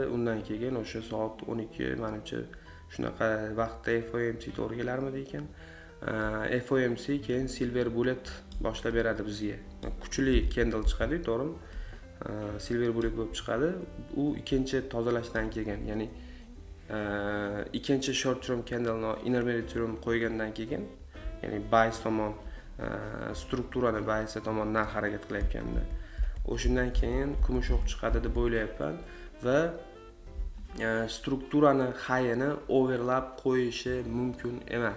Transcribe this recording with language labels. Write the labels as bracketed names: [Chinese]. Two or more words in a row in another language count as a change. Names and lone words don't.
[Uzbek] Undan keyin o'sha soat 12 menimcha shunaqa vaqtda FOMC to'g'ri kelarmidi ekan. FOMC keyin [English] silver bullet [Uzbek] boshlab beradi bizga. Kuchli candle chiqadi, to'g'rimi? [English] Silver bullet [Uzbek] bo'lib chiqadi. U ikkinchi tozalashdan keyin, ya'ni ikkinchi [English] short term candle [Uzbek] ni [English] intermediate term [Uzbek] qo'ygandan keyin, ya'ni buy tomon strukturani buy tomon narx harakat qilayotganda o'shundan keyin kumush o'q chiqadi deb o'ylayapman va strukturani high-ni overlap qo'yishi mumkin emas.